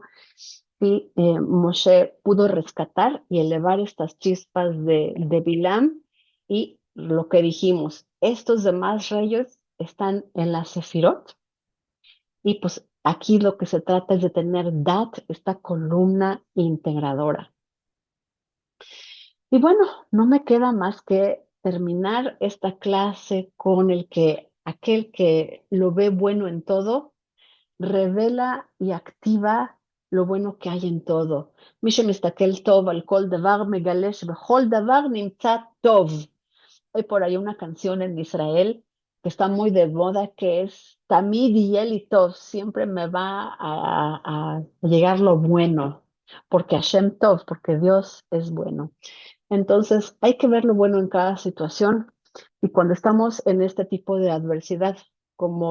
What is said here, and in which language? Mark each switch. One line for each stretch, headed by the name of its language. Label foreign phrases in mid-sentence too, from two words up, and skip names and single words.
Spanish: Y Moshe pudo rescatar y elevar estas chispas de Bilam y lo que dijimos, estos demás reyes están en la Sefirot y pues aquí lo que se trata es de tener Dat, esta columna integradora. Y bueno, no me queda más que terminar esta clase con el que aquel que lo ve bueno en todo, revela y activa lo bueno que hay en todo.
Hebrew: מי שמסתכל טוב על כל דבר מגלה שבכל דבר נמצא טוב.
Spanish: Hay por ahí una canción en Israel que está muy de moda, que es Tamid y Elitov, siempre me va a llegar lo bueno, porque
Hebrew: השם טוב,
Spanish: porque Dios es bueno. Entonces, hay que ver lo bueno en cada situación y cuando estamos en este tipo de adversidad, como